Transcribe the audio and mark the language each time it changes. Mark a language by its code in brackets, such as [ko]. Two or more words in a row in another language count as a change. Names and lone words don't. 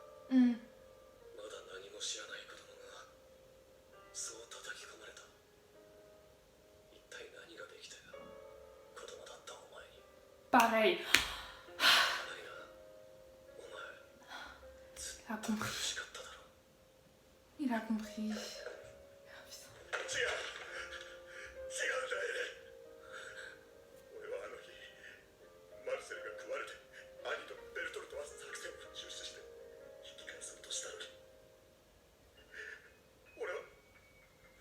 [ja] まだ何も知らない子供がそう叩き込まれた。一体何ができたよ、子供だったお前に。 [fr] Pareil. [ja] ライナー、お前ずっ [fr] Il a [ja] と苦 [fr] compris. [ja] しかっただろ。 [fr] Il a compris. [ja] 違う、違うんだエレン。俺はあの日、マルセルが食われて兄とベルトルトは作戦を中止して引き返そうとしたのに、俺は